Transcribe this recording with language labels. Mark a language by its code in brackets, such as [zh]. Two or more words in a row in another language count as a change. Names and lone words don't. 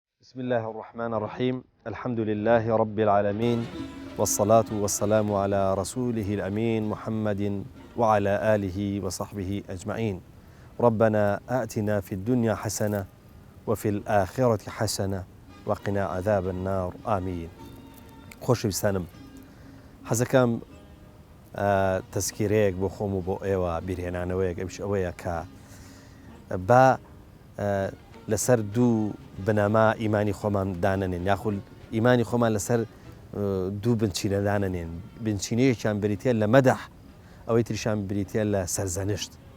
[ar] بسم الله الرحمن الرحيم الحمد لله رب العالمين والصلاة والسلام على رسوله الأمين محمد وعلى آله وصحبه أجمعين ربنا آتنا في الدنيا حسنة وفي الآخرة حسنة وقنا عذاب النار آمين. [ckb] خوش بسانم حەزەکەم تەسکیرەیەک بۆ خۆم و بۆ ئێوە بیرهێنانەوەیەک ئەوش ئەوەیە کە با لەسەر دوو بنەما ئیمانی خۆمان دانەنێن یاخود ئیمانی خۆمان لەسەر دوو بنچینە دانەنێن بنچینەیەکیان بریتە لە مەدەح ئەوەی تریشان بریتە لە سەرزەنشت